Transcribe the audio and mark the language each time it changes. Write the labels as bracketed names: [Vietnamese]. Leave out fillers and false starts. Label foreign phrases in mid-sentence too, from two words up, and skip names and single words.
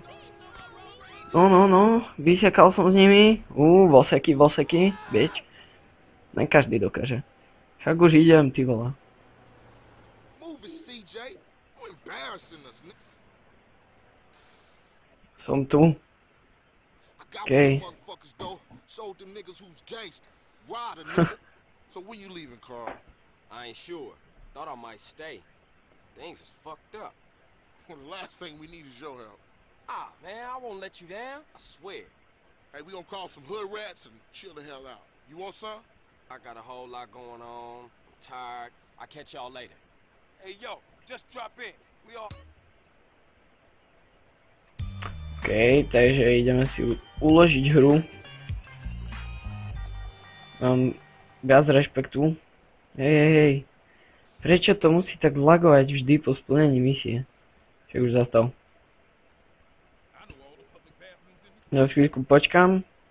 [Slovak] No, vysekal som s nimi. Voseky, vieš. Ne každý dokáže. Však už idem, ty vole. Som tu. Okej. [English] So when you leaving, Carl? I ain't sure. Thought I might stay. Things is fucked up. Well, the last thing we need is your help. Ah, man, I won't let you down. I swear. Hey, we gonna call some hood rats and chill the hell out. You want some? I got a whole lot going on. I'm tired. I'll catch y'all later. Hey, yo, just drop in. We all... [Slovak] OK, takže ideme si uložiť hru. Mám viac rešpektu. Hej. Prečo to musí tak lagovať vždy po splnení misie? Však už zastav. Ja chvíľku počkám.